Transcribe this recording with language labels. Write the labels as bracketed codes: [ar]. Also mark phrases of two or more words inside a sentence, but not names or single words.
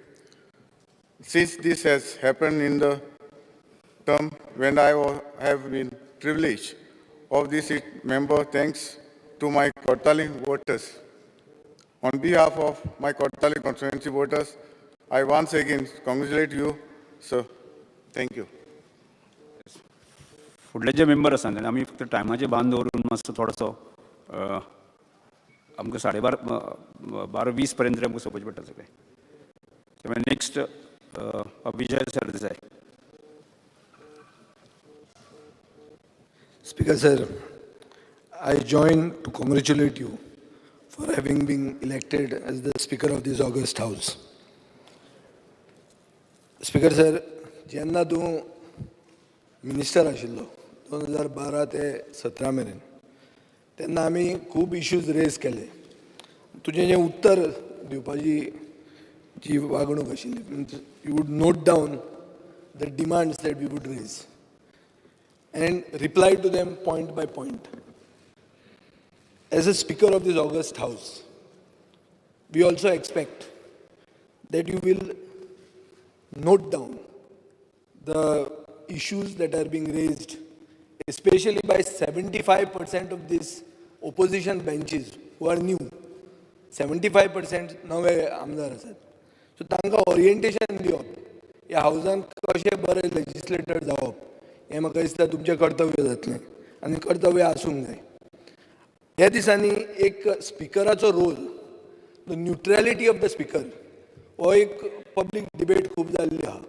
[en] Since this has happened in the term when I have been privileged of this member, thanks to my Kortali voters. On behalf of my Kortali constituency voters, I once again congratulate you, sir. Thank you. [kok] फुडले जे मेंबर आसा आमी फक्त टायमाचे बांद दवरून मातसो थोडोसो आमकां 12:20 पर्यंत आमकां सोंपचें पडटा सगळें. नेक्स्ट विजय सरदेसाय. [en] Speaker sir, I join to congratulate you for having been elected as the Speaker of this August House. Speaker sir, [kok] जेन्ना तूं मिनिस्टर आशिल्लो 2012 ते 17 मेरेन तेन्ना आमी खूब [en] issues raise [kok] केले. तुजें जें उत्तर दिवपाची जी वागणूक आशिल्ली, [en] you would note down the demands that we would raise and reply to them point by point. As a Speaker of this August House, we also expect that you will note down the issues that are being raised, especially by 75% of these opposition benches who are new. [kok] 75% नवे आमदार आसात. सो तांकां ओरिएंटेशन दिवप, ह्या हावजान कशें बरें लेजिस्लेटर जावप, हें म्हाका दिसता तुमचें कर्तव्य जातलें आनी कर्तव्य आसूंक जाय. ह्या दिसांनी एक स्पिकराचो रोल, [en] the neutrality of the speaker, [kok] हो एक [en] public debate [kok] खूब जाल्ली आहा.